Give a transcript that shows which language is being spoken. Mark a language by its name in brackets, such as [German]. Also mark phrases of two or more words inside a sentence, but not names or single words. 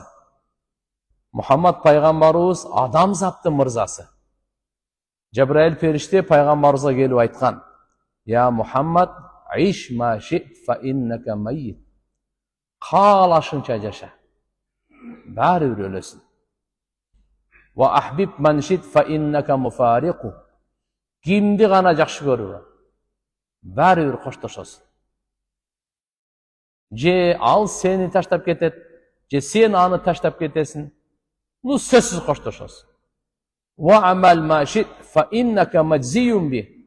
[Kyrgyz] Мухаммад пайгамбарыбыз адамзаттын мырзасы. Жабраил периште пайгамбарыбызга келип айткан: [Arabic] "يا محمد، عش ما شئت فإنك ميت." [Kyrgyz] Каалашынча жаша. Баары бир өлөсүң. [Arabic] وأحبب من شئت فإنك مفارقه. [Kyrgyz] Кимди гана жакшы көрүп, баары бир коштошосуң. Же ал сени таштап кетет, же сен аны таштап кетесиң. Бул сөзсүз коштошосуң. [Arabic] واعمل ما شئت فإنك مجزي به.